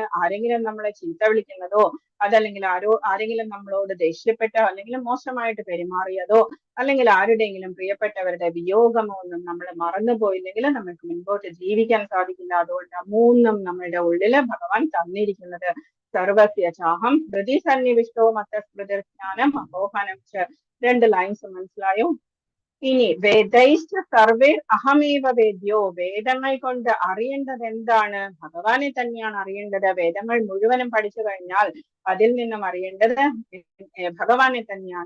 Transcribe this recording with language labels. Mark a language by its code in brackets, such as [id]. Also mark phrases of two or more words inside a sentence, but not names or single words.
[ml] ആരെങ്കിലും നമ്മളെ ചീത്ത വിളിക്കുന്നതോ, അതല്ലെങ്കിൽ ആരെങ്കിലും നമ്മളോട് ദേഷ്യപ്പെട്ടോ, അല്ലെങ്കിൽ മോശമായിട്ട് പെരുമാറിയതോ, അല്ലെങ്കിൽ ആരുടെയെങ്കിലും പ്രിയപ്പെട്ടവരുടെ വിയോഗമോ ഒന്നും നമ്മൾ മറന്നുപോയില്ലെങ്കിൽ നമുക്ക് മുൻപോട്ട് ജീവിക്കാൻ സാധിക്കില്ല. അതുകൊണ്ട് 3 നമ്മളുടെ ഉള്ളില് ഭഗവാൻ തന്നിരിക്കുന്നത്. [sa] സർവസ്യ ചാഹം ഹൃദി സന്നിവിഷ്ടോ മത്തസ്മൃതിർജ്ഞാനം അപോഹനം ച. [ml] 2 ലൈൻസ് മനസ്സിലായോ? ഇനി [sa] വേദൈശ്ച സർവൈർ അഹമേവ വേദ്യോ, [ml] വേദങ്ങൾ കൊണ്ട് അറിയേണ്ടത് എന്താണ്? ഭഗവാനെ തന്നെയാണ് അറിയേണ്ടത്. വേദങ്ങൾ മുഴുവനും പഠിച്ചു കഴിഞ്ഞാൽ അതിൽ നിന്നും അറിയേണ്ടത് ഭഗവാനെ തന്നെയാണ്.